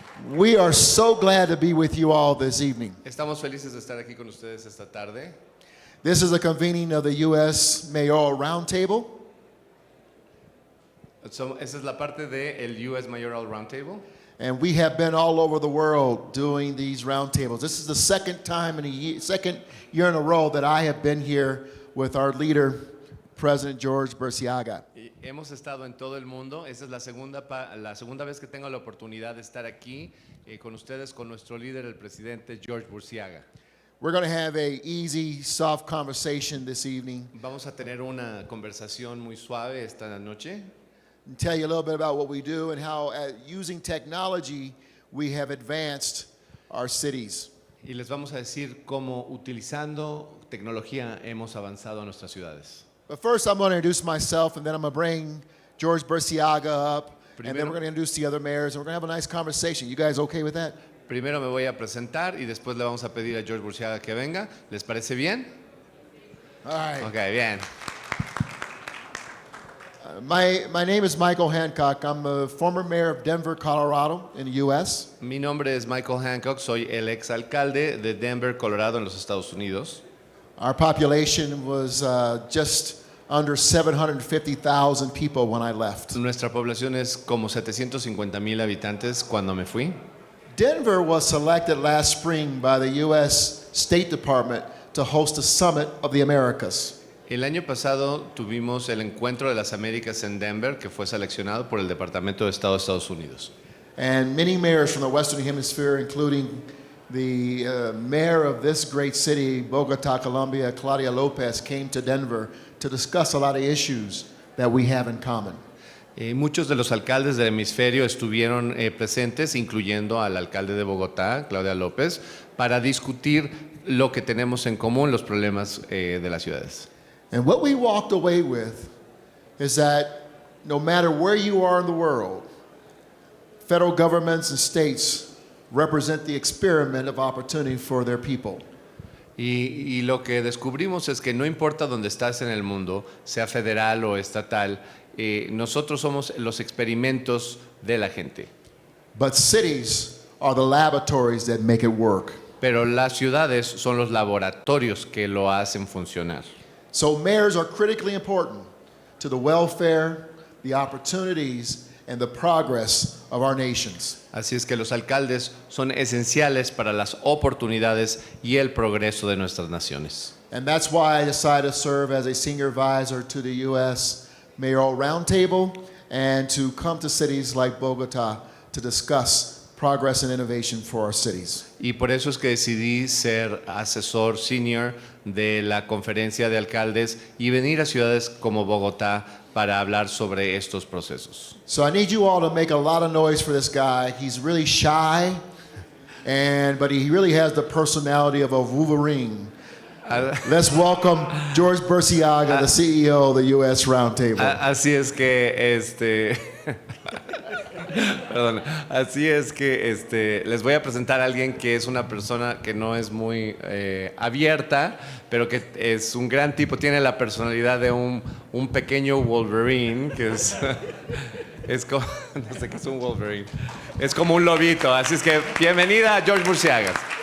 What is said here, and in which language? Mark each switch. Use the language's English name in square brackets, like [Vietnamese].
[English] We are so glad to be with you all this evening. [Spanish] Estamos felices de estar aquí con ustedes esta tarde. [English] This is a convening of the U.S. Mayoral Roundtable. [Spanish] Esa es la parte del US Mayoral Roundtable. [English] And we have been all over the world doing these roundtables. This is the second year in a row that I have been here with our leader, President George Burciaga. [Spanish] Y hemos estado en todo el mundo. Esa es la segunda vez que tengo la oportunidad de estar aquí con ustedes, con nuestro líder, el presidente George Burciaga. [English] We're going to have a easy, soft conversation this evening. [Spanish] Vamos a tener una conversación muy suave esta noche. [English] And tell you a little bit about what we do and how, using technology, we have advanced our cities. [Spanish] Y les vamos a decir cómo utilizando tecnología hemos avanzado en nuestras ciudades. [English] But first, I'm going to introduce myself, and then I'm going to bring George Burciaga up, and then we're going to introduce the other mayors, and we're going to have a nice conversation. You guys okay with that? [Spanish] Primero me voy a presentar y después le vamos a pedir a George Burciaga que venga. ¿Les parece bien? [English] All right. [Spanish] Ok, bien. [English] My name is Michael Hancock. I'm a former mayor of Denver, Colorado, in the U.S. [Spanish] Mi nombre es Michael Hancock, soy el exalcalde de Denver, Colorado, en los Estados Unidos. [English] Our population was just under 750,000 people when I left. [Spanish] Nuestra población es como 750,000 habitantes cuando me fui. [English] Denver was selected last spring by the U.S. State Department to host a summit of the Americas. [Spanish] El año pasado tuvimos el Encuentro de las Américas en Denver, que fue seleccionado por el Departamento de Estado de Estados Unidos. [English] And many mayors from the Western Hemisphere, including the mayor of this great city, Bogota, Colombia, Claudia Lopez, came to Denver to discuss a lot of issues that we have in common. [Spanish] Muchos de los alcaldes del hemisferio estuvieron presentes, incluyendo al alcalde de Bogotá, Claudia López, para discutir lo que tenemos en común, los problemas de las ciudades. [English] And what we walked away with is that no matter where you are in the world, federal governments and states represent the experiment of opportunity for their people. [Spanish] Y lo que descubrimos es que no importa dónde estás en el mundo, sea federal o estatal, nosotros somos los experimentos de la gente. [English] But cities are the laboratories that make it work. [Spanish] Pero las ciudades son los laboratorios que lo hacen funcionar. [English] So mayors are critically important to the welfare, the opportunities, and the progress of our nations. [Spanish] Así es que los alcaldes son esenciales para las oportunidades y el progreso de nuestras naciones. [English] And that's why I decided to serve as a senior advisor to the U.S. Mayoral Roundtable and to come to cities like Bogota to discuss progress and innovation for our cities. [Spanish] Y por eso es que decidí ser asesor senior de la conferencia de alcaldes y venir a ciudades como Bogotá para hablar sobre estos procesos. [English] So I need you all to make a lot of noise for this guy. He's really shy, but he really has the personality of a Wolverine. Let's welcome George Burciaga, the CEO of the U.S. Roundtable. [Spanish] Así es que perdón, así es que les voy a presentar a alguien que es una persona que no es muy abierta, pero que es un gran tipo, tiene la personalidad de un pequeño Wolverine, que es como, no sé qué es un Wolverine, es como un lobito, así es que bienvenida George Burciaga.